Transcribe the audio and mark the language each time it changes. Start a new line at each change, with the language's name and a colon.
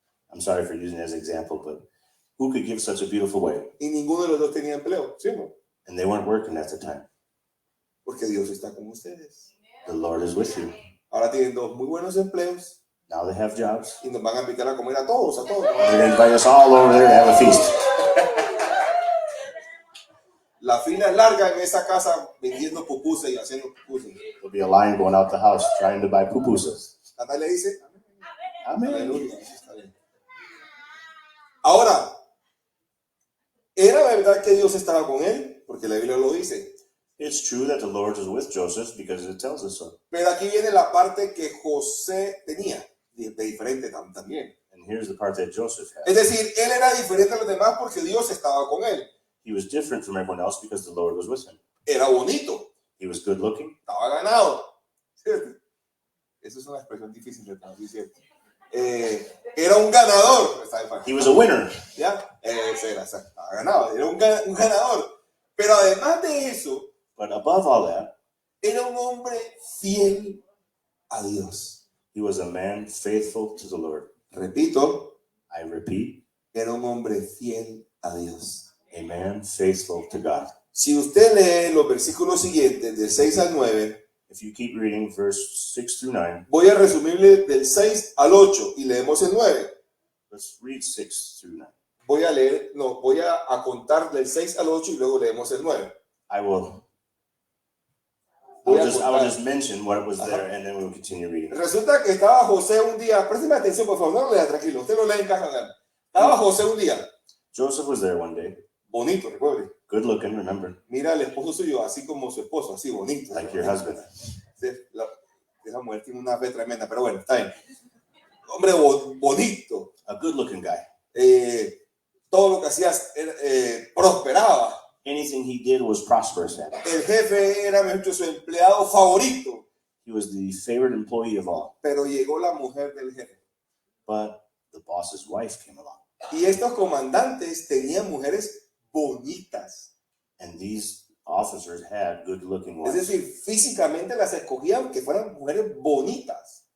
English: I'm sorry for using it as an example, but who could give such a beautiful wedding?
Spanish: Y ninguno de los dos tenía empleo, ¿sí o no?
English: And they weren't working at the time.
Spanish: Porque Dios está con ustedes.
English: The Lord is with you.
Spanish: Ahora tienen dos muy buenos empleos
English: Now they have jobs.
Spanish: y nos van a invitar a comer a todos,
English: They're going to invite us all over there to have a feast.
Spanish: La fila es larga en esa casa vendiendo pupusas y haciendo pupusas.
English: There'll be a line going out the house trying to buy pupusas.
Spanish: Natalia dice,
English: Amen.
Spanish: aleluya, está bien. Ahora, ¿era verdad que Dios estaba con él? Porque la Biblia lo dice.
English: It's true that the Lord was with Joseph because it tells us so.
Spanish: Pero aquí viene la parte que José tenía, de diferente también.
English: And here's the part that Joseph
Spanish: Es
English: had.
Spanish: decir, él era diferente a los demás porque Dios estaba con él.
English: He was different from everyone else because the Lord was with him.
Spanish: Era bonito,
English: He was good looking.
Spanish: estaba ganado. ¿Cierto? Eso es una expresión difícil de traducir, ¿cierto? Era un ganador.
English: He was a winner.
Spanish: ¿Ya? Ese era, estaba ganado, era un ganador. Pero además de eso,
English: But above all that,
Spanish: era un hombre fiel a Dios.
English: he was a man faithful to the Lord.
Spanish: Repito,
English: I repeat,
Spanish: era un hombre fiel a Dios.
English: a man faithful to God.
Spanish: Si usted lee los versículos siguientes, del 6 al 9,
English: If you keep reading verse 6 through 9,
Spanish: voy a resumirle del 6 al 8 y leemos el 9.
English: let's read 6 through 9.
Spanish: Voy a contar del 6 al 8 y luego leemos el 9.
English: I will
Spanish: Voy a
English: I will
Spanish: contar.
English: just mention what was there and then we'll continue reading.
Spanish: Resulta que estaba José un día, présteme atención por favor, no lo lea tranquilo, usted lo lee en casa. Estaba José un día,
English: Joseph was there one day,
Spanish: bonito, recuerde.
English: good looking, remember,
Spanish: Mira al esposo suyo, así como su esposo, así bonito.
English: like your husband.
Spanish: Esa mujer tiene una fe tremenda, pero bueno, está bien. Hombre bonito.
English: A good looking guy.
Spanish: Todo lo que hacía prosperaba.
English: Anything he did was prosperous at.
Spanish: El jefe era, mejor dicho, su empleado favorito.
English: He was the favorite employee of all.
Spanish: Pero llegó la mujer del jefe.
English: But the boss's wife came along.
Spanish: Y estos comandantes tenían mujeres bonitas.
English: And these officers had good looking
Spanish: Es
English: wives.
Spanish: decir, físicamente las escogían que fueran mujeres bonitas.